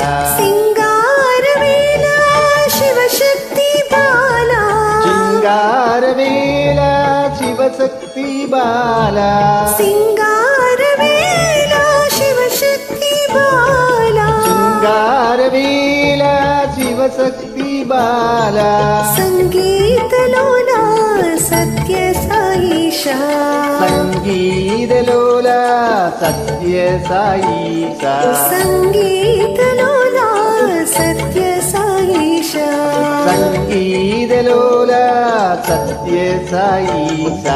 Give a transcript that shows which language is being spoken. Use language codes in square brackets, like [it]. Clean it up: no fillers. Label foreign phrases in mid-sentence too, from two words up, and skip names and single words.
[ta] சிங்காரவேலா சிவசக்தி பாலா, சிங்காரவேலா சிவசக்தி பாலா, சிங்காரவேலா சிவசக்தி பாலா, சிங்காரவேலா சிவசக்தி பாலா, [te] సంగీతలోలా సత్య సాయిషా, సంగీతలోలా సత్య సాయిషా, సంగీతలోలా సత్య సాయిషా, సంగీతలోలా సత్య సాయిషా,